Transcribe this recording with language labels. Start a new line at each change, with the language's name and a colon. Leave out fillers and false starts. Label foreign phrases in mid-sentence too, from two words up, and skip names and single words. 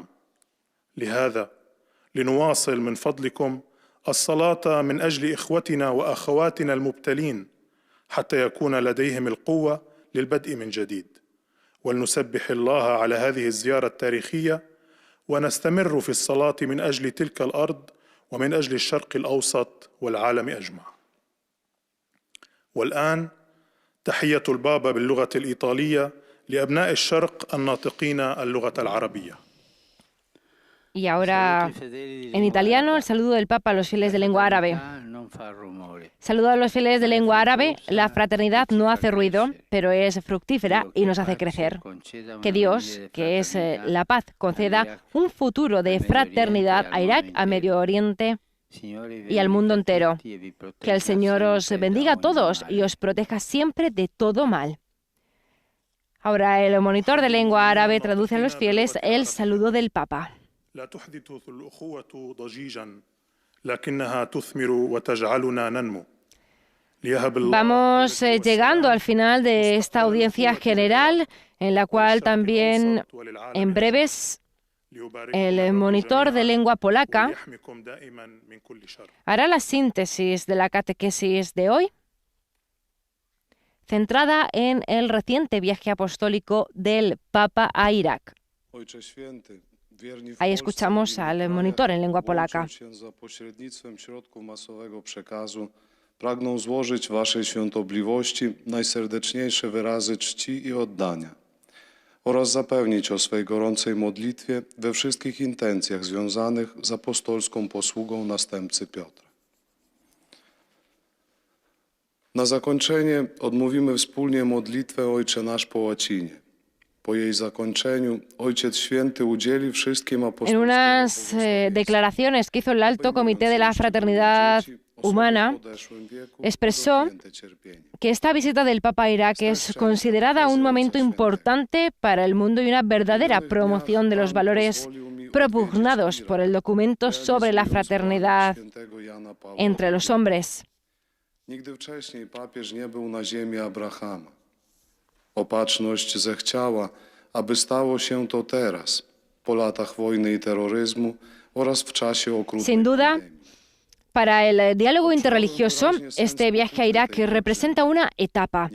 Arabic: لهذا لنواصل من فضلكم الصلاة من أجل إخوتنا وأخواتنا المبتلين حتى يكون لديهم القوة للبدء من جديد، ولنسبح الله على هذه الزيارة التاريخية ونستمر في الصلاة من أجل تلك الأرض ومن أجل الشرق الأوسط والعالم أجمع. والآن تحية البابا باللغة الإيطالية لأبناء الشرق الناطقين اللغة العربية.
Spanish: Y ahora, en italiano, el saludo del Papa a los fieles de lengua árabe. Saludo a los fieles de lengua árabe. La fraternidad no hace ruido, pero es fructífera y nos hace crecer. Que Dios, que es la paz, conceda un futuro de fraternidad a Irak, a Medio Oriente y al mundo entero. Que el Señor os bendiga a todos y os proteja siempre de todo mal. Ahora, el monitor de lengua árabe traduce a los fieles el saludo del Papa.
Arabic: لا تحدث الأخوة ضجيجا لكنها تثمر وتجعلنا ننمو.
Spanish: Vamos llegando al final de esta audiencia general, en la cual también en breves el monitor de lengua polaca hará la síntesis de la catequesis de hoy, centrada en el reciente viaje apostólico del Papa a Irak. Ahí escuchamos al monitor en lengua polaca.
Polish: Pragną złożyć Waszej Świątobliwości najserdeczniejsze wyrazy czci i oddania oraz zapewnić o swej gorącej modlitwie we wszystkich intencjach związanych z apostolską posługą następcy Piotra. Na zakończenie odmówimy wspólnie modlitwę Ojcze Nasz po łacinie. Po jej zakończeniu Ojciec Święty udzieli wszystkim apostolskim...
Spanish: En unas declaraciones que hizo el Alto Comité de la Fraternidad Humana, expresó que esta visita del Papa a Irak es considerada un momento importante para el mundo y una verdadera promoción de los valores propugnados por el documento sobre la fraternidad entre los hombres.
Polish: Nigdy wcześniej papież nie był na ziemi Abrahama. Opatrzność zechciała, aby stało się to teraz, po latach wojny i terroryzmu oraz w czasie okrutnej
Spanish: Sin duda,
Polish: pandemii.
Spanish: Para el diálogo interreligioso, este viaje a Irak representa una etapa.